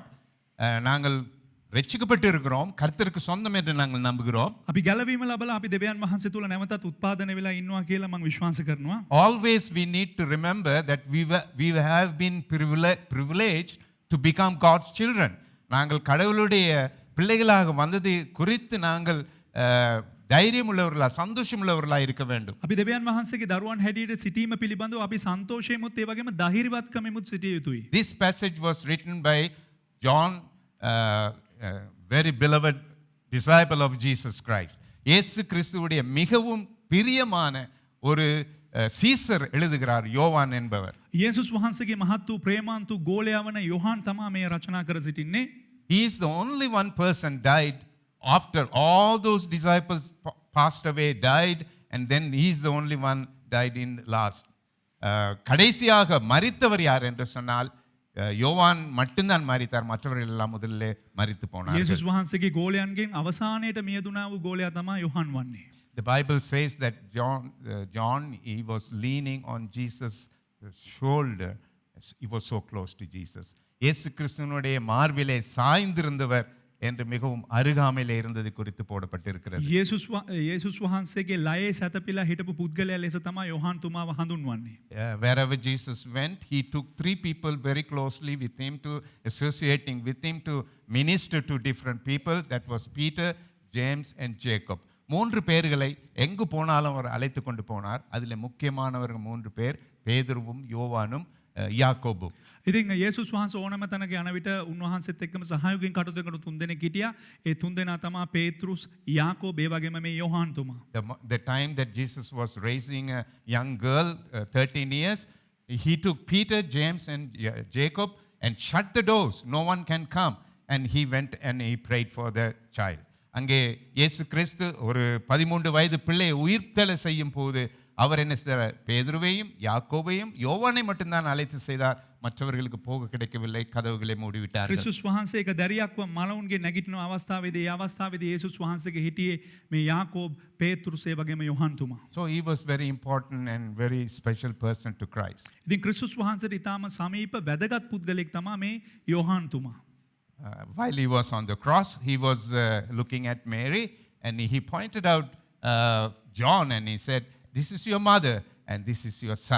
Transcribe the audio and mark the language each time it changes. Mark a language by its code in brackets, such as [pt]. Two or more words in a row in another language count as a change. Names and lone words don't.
[ta] நாங்கள் ரட்சிக்கப்பட்டு இருக்கிறோம், கர்த்தருக்கு சொந்தம் என்று நாங்கள் நம்புகிறோம். [si] අපි ගැලවීම ලැබලා අපි දෙවියන් වහන්සේ තුල නැවතත් උත්පාදනය වෙලා ඉන්නවා කියලා මම විශ්වාස කරනවා. [en] Always we need to remember that we have been privileged to become God's children. [ta] நாங்கள் கடவுளுடைய பிள்ளைகளாக வந்தது குறித்து நாங்கள் தைரியமுள்ளவர்களா சந்தோஷமுள்ளவர்களா இருக்க வேண்டும். [si] අපි දෙවියන් වහන්සේගේ දරුවන් හැටියට සිටීම පිළිබඳව අපි සන්තෝෂයෙන්මුත් ඒ වගේම ධෛර්යවත්කමෙමුත් සිටිය යුතුයි. [en] This passage was written by John, very beloved disciple of Jesus Christ. [ta] இயேசு கிறிஸ்துவுடைய மிகவும் பிரியமான ஒரு சீசர் எழுதுகிறார், யோவான் என்பவர். [si] යේසුස් වහන්සේගේ මහත් වූ ප්‍රේමාන්තු ගෝලයා වන යොහාන් තමයි මේ රචනා කර සිටින්නේ. [en] He is the only one person died after all those disciples passed away, died, and then he is the only one died in last. [ta] கடைசியாக மரித்தவர் யார் என்று சொன்னால் யோவான் மட்டும்தான் மரித்தார், மற்றவர்கள் எல்லாம் முதல்ல மரித்து போனார்கள். [si] යේසුස් වහන්සේගේ ගෝලයන්ගෙන් අවසානයේට මියදුනා වූ ගෝලයා තමයි යොහාන් වන්නේ. [en] The Bible says that John he was leaning on Jesus' shoulder. He was so close to Jesus. [ta] இயேசு கிறிஸ்துவினுடைய மார்பிலே சாய்ந்திருந்தவர் என்று மிகவும் அருகாமையிலே இருந்தது குறித்து போடப்பட்டிருக்கிறது. [si] යේසුස් වහන්සේගේ ලයේ සැතපීලා හිටපු පුද්ගලයා ලෙස තමයි යොහාන් තුමාව හඳුන්වන්නේ. [en] Wherever Jesus went, he took 3 people very closely with him, to associating with him to minister to different people. That was Peter, James and Jacob. [ta] 3 பேர்களை எங்கு போனாலும் அவர் அழைத்து கொண்டு போனார். அதில் முக்கியமானவர்கள் 3 பேர், பேதுருவும் யோவானும் யாக்கோபும். [si] ඉතින් යේසුස් වහන්සේ ඕනම තැනක යන විට උන්වහන්සේත් එක්කම සහයෝගයෙන් කටයුතු කරන 3 දෙනෙක් හිටියා. ඒ 3 දෙනා තමයි පේත්‍රුස්, යාකෝබ්, ඒ වගේම මේ යොහාන් තුමා. [en] The time that Jesus was raising a young girl, 13 years, he took Peter, James and Jacob and shut the doors. No one can come. And he went and he prayed for the child. [ta] அங்கே இயேசு கிறிஸ்து ஒரு 13 வயது பிள்ளையை உயிர்த்தெழ செய்யும் போது அவர் என்ன செய்தார்? பேதுருவையும் யாக்கோபையும் யோவானை மட்டும்தான் அழைத்து செய்தார். மற்றவர்களுக்கு போக கிடைக்கவில்லை, கதவுகளை மூடிவிட்டார்கள். [si] ක්‍රිස්තුස් වහන්සේ එක දැරියක්ව මලවුන්ගේ නැගිටින අවස්ථාවේදී යේසුස් වහන්සේගේ හිටියේ මේ යාකෝබ්, පේත්‍රුස් ඒ වගේම යොහාන් තුමා. [en] So he was very important and very special person to Christ. [si] ඉතින් ක්‍රිස්තුස් වහන්සේට ඊටාම සමීප වැදගත් පුද්ගලෙක් තමයි මේ යොහාන් තුමා. [en] While he was on the cross, he was looking at Mary and he pointed out John and he said, "This is your mother and this is your son."